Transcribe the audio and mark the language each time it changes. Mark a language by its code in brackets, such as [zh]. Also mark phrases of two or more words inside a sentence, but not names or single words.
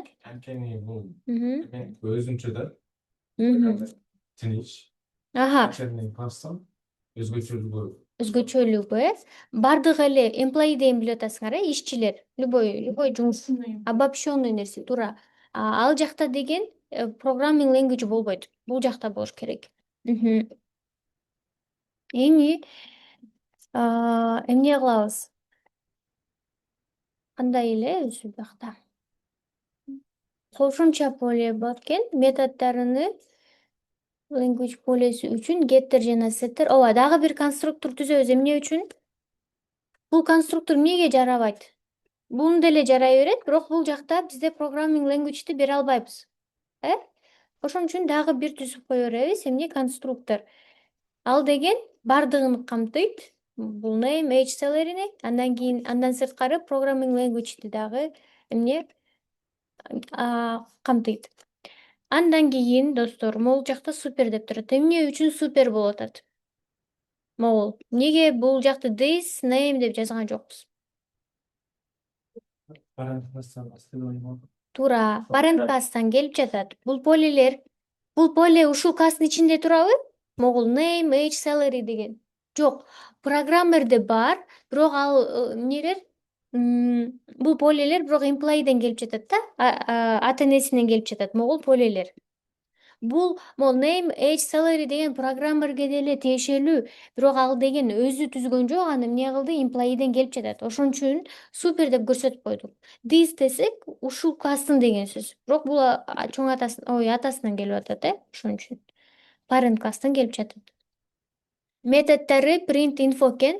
[ky] Анткени бул өзүнчө да тыныч. Аха. Дочерний класстан Өзгөчөлүгү, бардыгы эле employee деген билип атасыңар, ишчилер, любой жумуш, обобщенный нерсе, туура. Ал жакта деген [en] programming language [ky] болбойт. Бул жакта болуш керек. Эми эмне кылабыз? Кандай эле өзү бакта? Кошумча поле бар экен, методдоруну language полеси үчүн getter жана setter. Ооба, дагы бир конструктор түзөбүз. Эмне үчүн? Бул конструктор эмнеге жарабайт? Буну деле жарай берет, бирок бул жакта бизде [en] programming language'ти [ky] бере албайбыз. Ошон үчүн дагы бир түзүп кое беребиз. Эмне? Конструктор. Ал деген бардыгын камтыйт. Бул [en] name, age, [ky] salary'ни, андан сырткары [en] programming language'ти [ky] дагы эмне? Камтыйт. Андан кийин, достор, могул жакта супер деп турат. Эмне үчүн супер болуп атат? Могул. Эмнеге бул жакта [en] this name [ky] деп жазган жокпуз? Туура. Parent класстан келип жатат. Бул поле ушул класстын ичинде турабы? Могул [en] name, age, salary [ky] деген. Жок, программерде бар, бирок ал эмнелер бул полелер бирок employee'ден келип жатат да. Ата энесинен келип жатат могул полелер. Бул могул [en] name, age, salary [ky] деген программерге деле тиешелүү, бирок ал деген өзү түзгөн жок, аны эмне кылды? Employee'ден келип жатат. Ошон үчүн супер деп көрсөтүп койдук. This десек ушул класстын деген сөз. Бирок бул чоң атасынан келип атат, ошон үчүн. Parent класстан келип жатат. Методдору [en] print info [ky] экен.